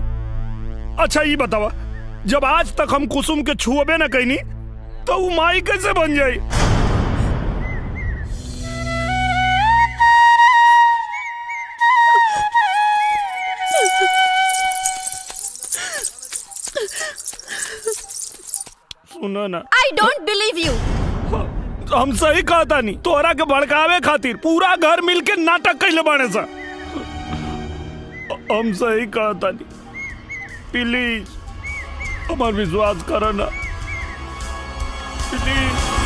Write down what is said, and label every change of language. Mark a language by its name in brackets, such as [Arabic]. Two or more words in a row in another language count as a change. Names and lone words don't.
[Bhojpuri] अच्छा ये बतावा, जब आज तक हम कुसुम के छुअबे न कईनी तो वो माई कैसे बन जाई? सुनो ना, [English] I don't believe you. [Bhojpuri] हम सही कहता नहीं, तोरा के भड़कावे खातिर पूरा घर मिलके नाटक कैले बाने सा। हम सही कहता नहीं, प्लीज हमार विश्वास करो ना, प्लीज।